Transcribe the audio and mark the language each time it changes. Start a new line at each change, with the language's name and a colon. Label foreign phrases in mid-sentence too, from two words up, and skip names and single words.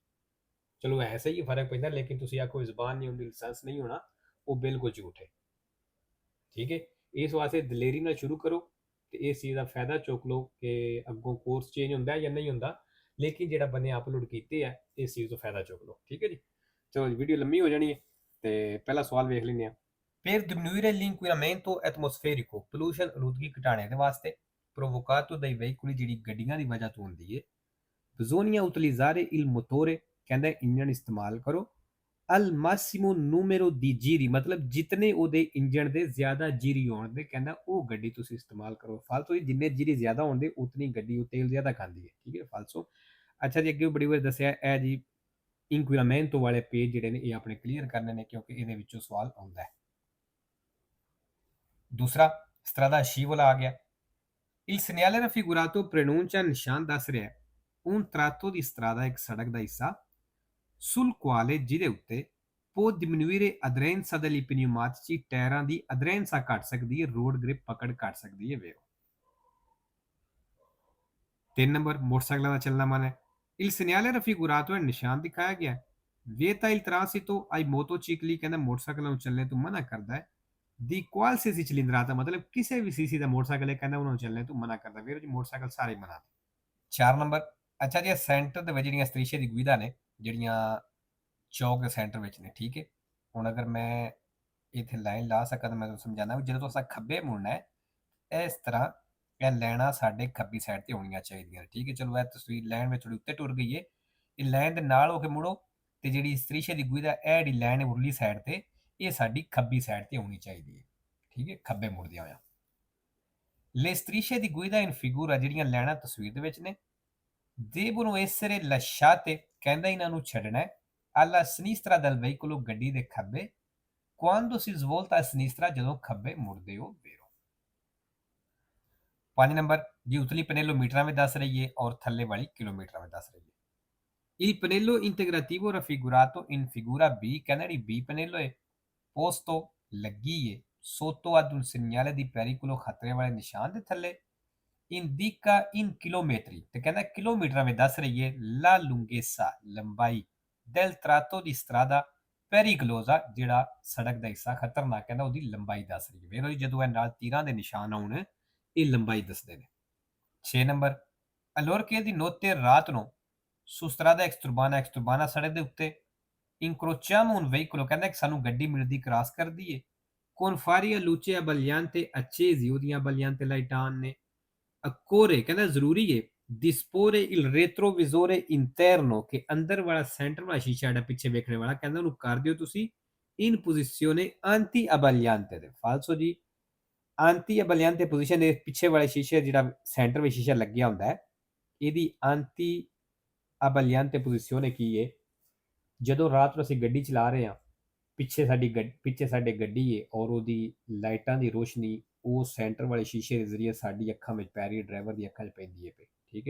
Punjabi: ਚਲੋ ਹੈ ਸਹੀ ਫਰਕ ਪੈਂਦਾ, ਲੇਕਿਨ ਤੁਸੀਂ ਆਖੋ ਜ਼ੁਬਾਨ ਨਹੀਂ ਹੁੰਦੀ ਲਾਇਸੈਂਸ ਨਹੀਂ ਹੋਣਾ, ਉਹ ਬਿਲਕੁਲ ਝੂਠ ਹੈ। ਠੀਕ ਹੈ। ਇਸ ਵਾਸਤੇ ਦਲੇਰੀ ਨਾਲ ਸ਼ੁਰੂ ਕਰੋ ਤੇ ਇਸ ਚੀਜ਼ ਦਾ ਫਾਇਦਾ ਚੁੱਕ ਲਓ ਕਿ ਅੱਗੋਂ
English: course change
Punjabi: ਹੁੰਦਾ ਜਾਂ ਨਹੀਂ ਹੁੰਦਾ, ਲੇਕਿਨ ਜਿਹੜਾ ਬੰਦੇ ਅਪਲੋਡ ਕੀਤੇ ਆ ਇਸ ਚੀਜ਼ ਤੋਂ ਫਾਇਦਾ ਚੁੱਕ ਲਓ। ਠੀਕ ਹੈ ਜੀ। ਚਲੋ ਵੀਡੀਓ ਲੰਮੀ ਹੋ ਜਾਣੀ ਹੈ ਤੇ ਪਹਿਲਾ ਸਵਾਲ ਵੇਖ ਲੈਂਦੇ ਆ।
Italian: Per diminuire l'inquinamento atmosferico,
Punjabi: pollution ਆਲੂਦਗੀ ਘਟਾਣੇ ਦੇ ਵਾਸਤੇ,
Italian: provocato dai veicoli
Punjabi: ਜਿਹੜੀ ਗੱਡੀਆਂ ਦੀ ਵਜ੍ਹਾ ਤੋਂ ਹੁੰਦੀ ਹੈ,
Italian: bisogna utilizzare il motore
Punjabi: ਕਹਿੰਦਾ ਇੰਜਣ ਇਸਤੇਮਾਲ ਕਰੋ
Italian: al massimo numero di giri,
Punjabi: ਮਤਲਬ ਜਿਤਨੇ ਉਹਦੇ ਇੰਜਣ ਦੇ ਜ਼ਿਆਦਾ ਜੀਰੀ ਹੋਣ ਦੇ ਕਹਿੰਦਾ ਉਹ ਗੱਡੀ ਤੁਸੀਂ ਇਸਤੇਮਾਲ ਕਰੋ। ਫਾਲਤੂ ਦੀ ਜਿੰਨੇ ਜੀਰੀ ਜ਼ਿਆਦਾ ਹੁੰਦੇ ਉਤਨੀ ਗੱਡੀ ਉਹ ਤੇਲ ਜ਼ਿਆਦਾ ਖਾਂਦੀ ਹੈ। ਠੀਕ ਹੈ, ਫਾਲਤੂ। ਅੱਛਾ ਜੀ, ਅੱਗੇ ਬੜੀ ਵਾਰ ਦੱਸਿਆ ਇਹ ਜੀ ਇੰਕੁਇਰਾਮੈਂਟੋ ਵਾਲੇ ਪੇਜ ਜਿਹੜੇ ਨੇ ਇਹ ਆਪਣੇ ਕਲੀਅਰ ਕਰਨੇ ਨੇ ਕਿਉਂਕਿ ਇਹਦੇ ਵਿੱਚੋਂ ਸਵਾਲ ਆਉਂਦਾ ਹੈ। ਦੂਸਰਾ
Italian: strada scivolosa
Punjabi: ਆ ਗਿਆ।
Italian: Il segnale raffigurato preannuncia
Punjabi: ਨਿਸ਼ਾਨ ਦੱਸ ਰਿਹਾ
Italian: un tratto di strada
Punjabi: ਇੱਕ ਸੜਕ ਦਾ ਹਿੱਸਾ
Italian: sul quale
Punjabi: ਜਿਹਦੇ ਉੱਤੇ
Italian: può diminuire aderenza degli pneumatici
Punjabi: ਟਾਇਰਾਂ ਦੀ ਅਧਰੈਂਸਾ ਘਟ ਸਕਦੀ ਹੈ,
English: road grip
Punjabi: ਪਕੜ ਘਟ ਸਕਦੀ ਹੈ। ਵੇਖੋ 3 ਨੰਬਰ ਮੋਟਰਸਾਈਕਲਾਂ ਦਾ ਚੱਲਣਾ ਮਨ ਹੈ।
Italian: il segnale raffigurato
Punjabi: ਹੈ ਨਿਸ਼ਾਨ ਦਿਖਾਇਆ ਗਿਆ
Italian: vieta il transito ai motocicli
Punjabi: ਕਹਿੰਦਾ ਮੋਟਰਸਾਈਕਲਾਂ ਨੂੰ ਚੱਲਣੇ ਤੋਂ ਮਨਾ ਕਰਦਾ ਹੈ। ਦੀ
Italian: qualsiasi cilindrata
Punjabi: ਮਤਲਬ ਕਿਸੇ ਵੀ ਸੀਸੀ ਦਾ ਮੋਟਰਸਾਈਕਲ ਹੈ ਕਹਿੰਦਾ ਉਹਨਾਂ ਨੂੰ ਚੱਲਣੇ ਤੋਂ ਮਨਾ ਕਰਦਾ। ਵੀਰ ਜੀ ਮੋਟਰਸਾਈਕਲ ਸਾਰੇ ਮਨਾ। 4 ਨੰਬਰ ਅੱਛਾ ਜੀ, ਸੈਂਟਰ ਦੇ ਵਿੱਚ ਜਿਹੜੀਆਂ
Italian: strisce di guida
Punjabi: ਨੇ ਜਿਹੜੀਆਂ ਚੌਕ ਦੇ ਸੈਂਟਰ ਵਿੱਚ ਨੇ। ਠੀਕ ਹੈ। ਹੁਣ ਅਗਰ ਮੈਂ ਇੱਥੇ ਲਾਈਨ ਲਾ ਸਕਾਂ ਤਾਂ ਮੈਂ ਤੁਹਾਨੂੰ ਸਮਝਾਉਣਾ ਵੀ ਜਦੋਂ ਤੁਸੀਂ ਖੱਬੇ ਮੁੜਨਾ ਹੈ ਇਸ ਤਰ੍ਹਾਂ ਇਹ ਲਾਈਨਾਂ ਸਾਡੇ ਖੱਬੀ ਸਾਈਡ ਤੇ ਹੋਣੀਆਂ ਚਾਹੀਦੀਆਂ ਨੇ। ਠੀਕ ਹੈ। ਚਲੋ ਇਹ ਤਸਵੀਰ ਲਾਈਨ ਵਿੱਚ ਥੋੜੀ ਉੱਤੇ ਟੁਰ ਗਈ ਹੈ, ਇਹ ਲਾਈਨ ਦੇ ਨਾਲ ਹੋ ਕੇ ਮੁੜੋ ਤੇ ਜਿਹੜੀ
Italian: strisce di guida
Punjabi: ਇਹ ਜਿਹੜੀ ਲਾਈਨ ਉਰਲੀ ਸਾਈਡ ਤੇ ਇਹ ਸਾਡੀ ਖੱਬੀ ਸਾਈਡ ਤੇ ਹੋਣੀ ਚਾਹੀਦੀ ਹੈ। ਠੀਕ ਹੈ, ਖੱਬੇ ਮੁੜਦਿਆਂ ਹੋਇਆ।
Italian: Le strisce di guida in figura
Punjabi: ਜਿਹੜੀਆਂ ਲਾਈਨਾਂ ਤਸਵੀਰ ਦੇ ਵਿੱਚ ਨੇ
Italian: devono essere lasciate
Punjabi: ਕਹਿੰਦਾ ਇਹਨਾਂ ਨੂੰ ਛੱਡਣਾ ਹੈ
Italian: alla sinistra del veicolo
Punjabi: ਗੱਡੀ ਦੇ ਖੱਬੇ
Italian: quando si svolta a sinistra
Punjabi: ਜਦੋਂ ਖੱਬੇ ਮੁੜਦੇ ਹੋ। ਵੇਰੋ 5 ਨੰਬਰ ਜੀ, ਉਤਲੀ ਪਨੇਲੋ ਮੀਟਰਾਂ ਵਿੱਚ ਦੱਸ ਰਹੀ ਹੈ ਔਰ ਥੱਲੇ ਵਾਲੀ ਕਿਲੋਮੀਟਰਾਂ ਵਿੱਚ ਦੱਸ ਰਹੀ ਹੈ।
Italian: Il pannello integrativo raffigurato in figura B
Punjabi: ਕਹਿੰਦਾ ਜਿਹੜੀ B ਪਨੇਲੋ ਹੈ posto ਲੱਗੀ ਹੈ
Italian: sotto ad un segnale di pericolo
Punjabi: ਖਤਰੇ ਵਾਲੇ ਨਿਸ਼ਾਨ ਦੇ ਥੱਲੇ
Italian: indica in chilometri
Punjabi: ਤੇ ਕਹਿੰਦਾ ਕਿਲੋਮੀਟਰਾਂ ਵਿੱਚ ਦੱਸ ਰਹੀ ਹੈ
Italian: la lunghezza
Punjabi: ਲੰਬਾਈ
Italian: del tratto di strada pericolosa
Punjabi: ਜਿਹੜਾ ਸੜਕ ਦਾ ਹਿੱਸਾ ਖਤਰਨਾਕ ਕਹਿੰਦਾ ਉਹਦੀ ਲੰਬਾਈ ਦੱਸ ਰਹੀ ਹੈ। ਵੇਖੋ ਜੀ ਜਦੋਂ ਇਹ ਨਾਲ ਤੀਰਾਂ ਦੇ ਨਿਸ਼ਾਨ ਆਉਣ ਇਹ ਲੰਬਾਈ ਦੱਸਦੇ ਨੇ। 6 ਨੰਬਰ
Italian: allorché di notte
Punjabi: ਰਾਤ ਨੂੰ
Italian: su strada exturbana
Punjabi: ਸੜਕ ਦੇ ਉੱਤੇ
Italian: incrociamo un veicolo
Punjabi: ਕਹਿੰਦਾ ਕਿ ਸਾਨੂੰ ਗੱਡੀ ਮਿਲਦੀ ਕ੍ਰਾਸ ਕਰਦੀ ਹੈ
Italian: con fari a luce abbagliante accesi
Punjabi: ਉਹਦੀਆਂ abbagliante ਲਾਈਟਾਂ ਨੇ occorre ਕਹਿੰਦਾ ਜ਼ਰੂਰੀ ਹੈ
Italian: disporre il retrovisore interno
Punjabi: ਕਿ ਅੰਦਰ ਵਾਲਾ ਸੈਂਟਰ ਵਾਲਾ ਸ਼ੀਸ਼ਾ ਜਿਹੜਾ ਪਿੱਛੇ ਵੇਖਣੇ ਵਾਲਾ ਕਹਿੰਦਾ ਉਹਨੂੰ ਕਰ ਦਿਓ ਤੁਸੀਂ
Italian: in posizione anti abbagliante
Punjabi: ਦੇ। ਫਾਲਸੋ ਜੀ
Italian: anti abbagliante
Punjabi: ਪੋਜੀਸ਼ਨ ਦੇ ਪਿੱਛੇ ਵਾਲੇ ਸ਼ੀਸ਼ੇ ਜਿਹੜਾ ਸੈਂਟਰ ਵਿੱਚ ਸ਼ੀਸ਼ਾ ਲੱਗਿਆ ਹੁੰਦਾ ਹੈ ਇਹਦੀ
Italian: anti abbagliante
Punjabi: ਪੋਜੀਸ਼ਨ ਕੀ ਹੈ। ਜਦੋਂ ਰਾਤ ਨੂੰ ਅਸੀਂ ਗੱਡੀ ਚਲਾ ਰਹੇ ਹਾਂ ਪਿੱਛੇ ਸਾਡੇ ਗੱਡੀ ਹੈ ਔਰ ਉਹਦੀ ਲਾਈਟਾਂ ਦੀ ਰੋਸ਼ਨੀ ਉਹ ਸੈਂਟਰ ਵਾਲੇ ਸ਼ੀਸ਼ੇ ਦੇ ਜ਼ਰੀਏ ਸਾਡੀ ਅੱਖਾਂ ਵਿੱਚ ਪੈ ਰਹੀ ਹੈ, ਡਰਾਈਵਰ ਦੀ ਅੱਖਾਂ 'ਚ ਪੈਂਦੀ ਹੈ ਪਈ, ਠੀਕ ਹੈ।